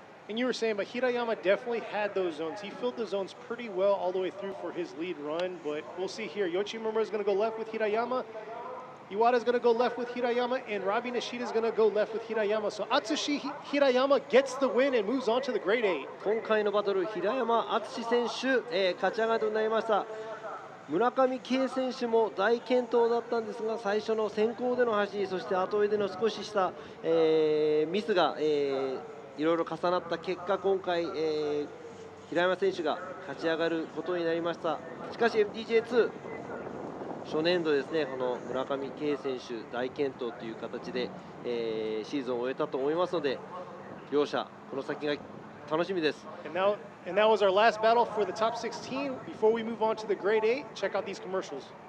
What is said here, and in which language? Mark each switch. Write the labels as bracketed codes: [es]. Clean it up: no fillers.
[en] And you were saying, but Hirayama definitely had those zones. He filled the zones pretty well all the way through for his lead run, but we'll see here. Yoichi Imamura is going to go left with Hirayama. Iwata is going to go left with Hirayama, and Robbie Nishida is going to go left with Hirayama. So Atsushi Hirayama gets the win and moves on to the Grade 8. [ja] 今回のバトル、平山敦選手、勝ち上がりとなりました。村上慶選手も大健闘だったんですが、最初の先行での走り、そして後追いでの少しした、ミスが、いろいろ重なった結果、今回、平山選手が勝ち上がることになりました。しかし FDJ2 初年度ですね、この村上慶選手大健闘という形で、シーズンを終えたと思いますので、両者この先が楽しみです。 [en] And that was our last battle for the top 16. Before we move on to the Grade 8, check out these commercials.